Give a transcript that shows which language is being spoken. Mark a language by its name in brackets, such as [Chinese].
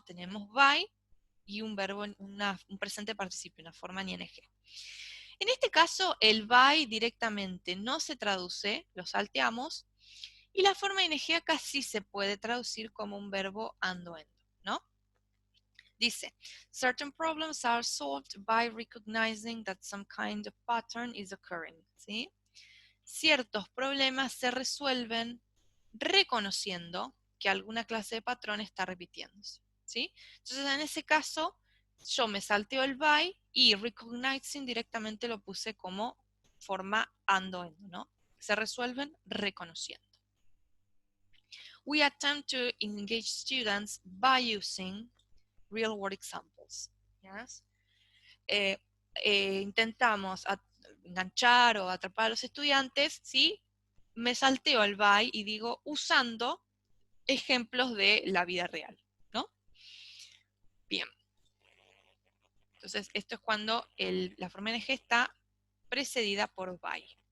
[Spanish] Tenemos by y un verbo, un presente participio, una forma en ing. En este caso, el by directamente no se traduce, lo salteamos, y la forma ing acá sí se puede traducir como un verbo ando, ¿no? [English] Dice, certain problems are solved by recognizing that some kind of pattern is occurring, [Spanish] ¿sí? Ciertos problemas se resuelven reconociendo que alguna clase de patrón está repitiéndose, ¿sí? Entonces, en ese caso, yo me salteo el by y recognizing directamente lo puse como forma ando, ¿no? Se resuelven reconociendo. [English] We attempt to engage students by using real world examples. Yes? [Spanish] Intentamos enganchar o atrapar a los estudiantes, ¿sí? Me salteo el by y digo usando ejemplos de la vida real, ¿no? Bien. Entonces, esto es cuando la forma ing está precedida por by.